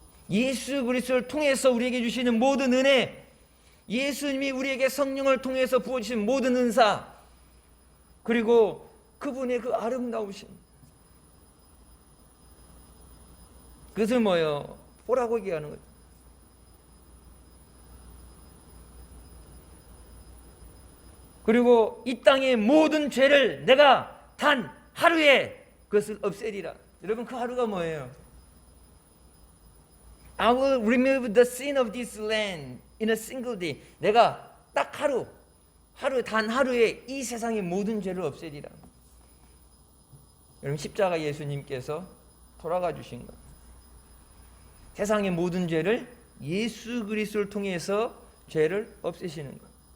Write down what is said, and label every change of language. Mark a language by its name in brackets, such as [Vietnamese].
[Korean] 예수 그리스도를 통해서 우리에게 주시는 모든 은혜, 예수님이 우리에게 성령을 통해서 부어주신 모든 은사, 그리고 그분의 그 아름다우심, 그것을 뭐예요? 보라고 얘기하는 거죠. 그리고 이 땅의 모든 죄를 내가 단 하루에 그것을 없애리라. 여러분 그 하루가 뭐예요? [English] I will remove the sin of this land in a single day. [Korean] 내가 딱 하루 단 하루에 이 세상의 모든 죄를 없애리라. 여러분 십자가 예수님께서 돌아가 주신 것, 세상의 모든 죄를 예수 그리스도를 통해서 죄를 없애시는 것.